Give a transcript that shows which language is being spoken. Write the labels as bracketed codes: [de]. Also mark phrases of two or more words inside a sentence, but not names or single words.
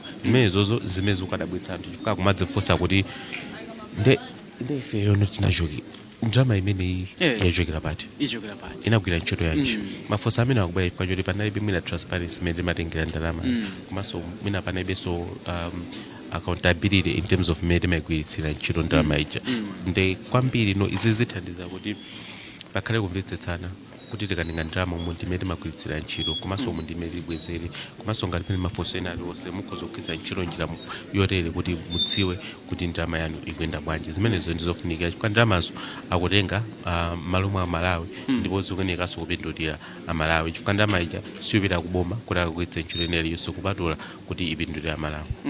[ny] zimenezozo zimene zikadabwitsa anthu chifukwa kumadzifunsa kuti nde ife yono tinachoki ndalama imeneyi yachokera pati inagwira ntchito yanji mafunso amene akubwera chifukwa choti panalibe mwina transparency imene timatengera ndalama komanso mwina panalibenso [en] accountability in terms of [ny] mmene timayigwiritsira ntchito ndalama ija nde kwambiri no izi zithandiza kuti pakhale kumvetsetsana kuti tikatenga ndalama umu ndimene timagwiritsira ntchito komanso umu ndimene tibwezere komanso ngati pene mafunso ena aliwonse mukhoza kugwiritsa ntchito njira yotere kuti mudziwe kuti ndalama yanu ikuyenda bwanji zimenezo ndizofunikira chifukwa ndalamazo akutenga malo mwa Malawi ndipo zikuyeneranso kupindulira Amalawi chifukwa ndalama ija siyopita kuboma kuti akagwiritse ntchito ina iliyonse kupatula kuti ipindulire Amalawi.